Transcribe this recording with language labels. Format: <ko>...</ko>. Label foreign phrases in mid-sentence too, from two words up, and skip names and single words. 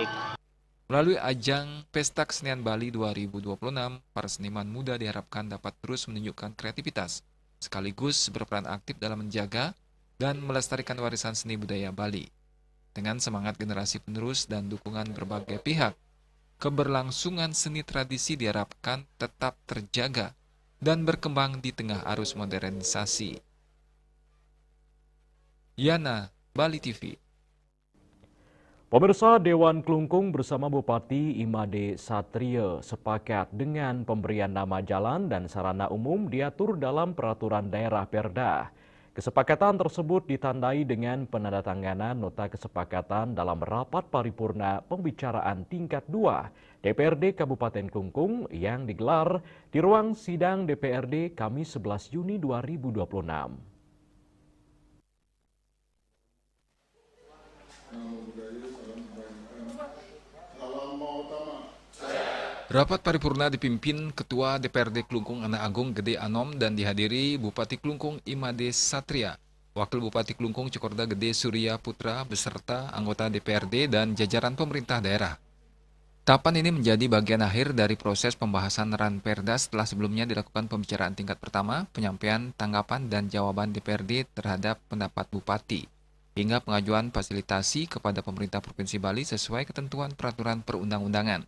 <id>Melalui ajang Pesta Kesenian Bali 2026, para seniman muda diharapkan dapat terus menunjukkan kreativitas, sekaligus berperan aktif dalam menjaga dan melestarikan warisan seni budaya Bali. Dengan semangat generasi penerus dan dukungan berbagai pihak, keberlangsungan seni tradisi diharapkan tetap terjaga dan berkembang di tengah arus modernisasi. Yana, Bali TV. Pemirsa, Dewan Klungkung bersama Bupati Imade Satria sepakat dengan pemberian nama jalan dan sarana umum diatur dalam peraturan daerah Perda. Kesepakatan tersebut ditandai dengan penandatanganan nota kesepakatan dalam rapat paripurna pembicaraan tingkat 2 DPRD Kabupaten Klungkung yang digelar di ruang sidang DPRD Kamis 11 Juni 2026. Rapat paripurna dipimpin Ketua DPRD Klungkung Anak Agung Gede Anom dan dihadiri Bupati Klungkung Imade Satria, Wakil Bupati Klungkung Cokorda Gede Surya Putra beserta anggota DPRD dan jajaran pemerintah daerah. Tahapan ini menjadi bagian akhir dari proses pembahasan Ranperda setelah sebelumnya dilakukan pembicaraan tingkat pertama, penyampaian tanggapan dan jawaban DPRD terhadap pendapat Bupati, hingga pengajuan fasilitasi kepada pemerintah Provinsi Bali sesuai ketentuan peraturan perundang-undangan.</id>